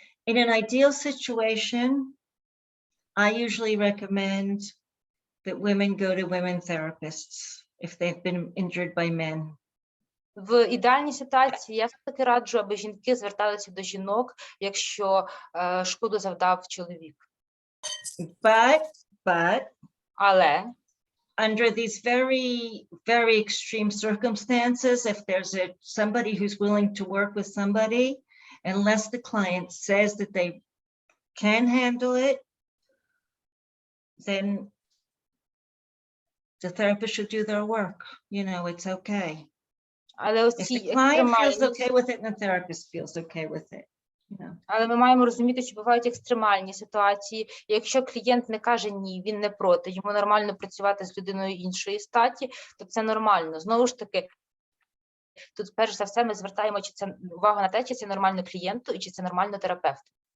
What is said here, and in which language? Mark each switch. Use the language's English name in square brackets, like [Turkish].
[English] In an ideal situation, I usually recommend that women go to women therapists if they've been injured by men. [Ukrainian] В ідеальній ситуації я все-таки раджу, аби жінки зверталися до жінок, якщо шкоду завдав чоловік. Але [English] under these very, very extreme circumstances, if there's somebody who's willing to work with somebody, unless the client says that they can handle it, then the therapist should do their work. It's okay. [Ukrainian] Але [English] If the client feels okay with it, and the therapist feels okay with it. Yeah. [Ukrainian] Але ми маємо розуміти, що бувають екстремальні ситуації. І якщо клієнт не каже ні, він не проти, йому нормально працювати з людиною іншої статі, то це нормально. Знову ж таки, тут перш за все ми звертаємо увагу на те, чи це нормально клієнту і чи це нормально терапевту.